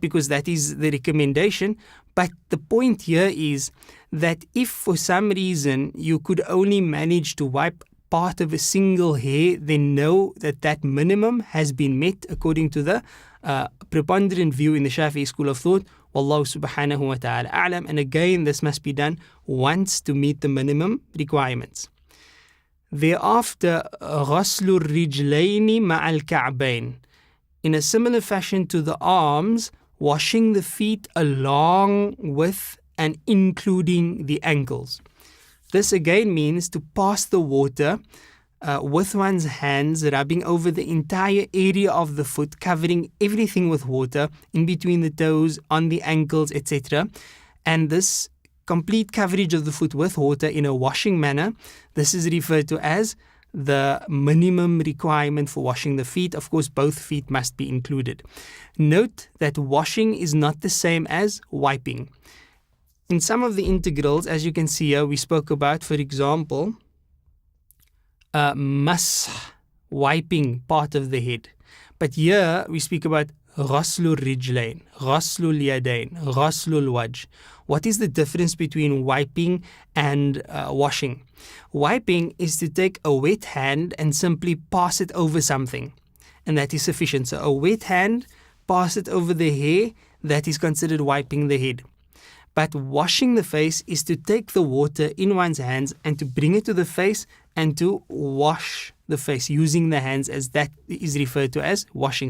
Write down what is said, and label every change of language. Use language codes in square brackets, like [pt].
[en] Because that is the recommendation. But the point here is that if for some reason you could only manage to wipe part of a single hair, then know that that minimum has been met according to the preponderant view in the Shafi'i school of thought. [ar] Wallahu subhanahu wa ta'ala a'lam. [en] And again, this must be done once to meet the minimum requirements. Thereafter, [ar] غسل الرجلين مع الكعبين. [en] In a similar fashion to the arms, washing the feet along with and including the ankles. This again means to pass the water with one's hands, rubbing over the entire area of the foot, covering everything with water, in between the toes, on the ankles, etc. And this complete coverage of the foot with water in a washing manner, this is referred to as the minimum requirement for washing the feet. Of course, both feet must be included. Note that washing is not the same as wiping. In some of the integrals, as you can see here, we spoke about, for example, masah, wiping part of the head. But here we speak about [ar] غسل الرجلين, غسل اليدين, غسل الوجه. [en] What is the difference between wiping and washing? Wiping is to take a wet hand and simply pass it over something, and that is sufficient. So a wet hand, pass it over the hair, that is considered wiping the head. But washing the face is to take the water in one's hands and to bring it to the face and to wash the face using the hands, as that is referred to as washing.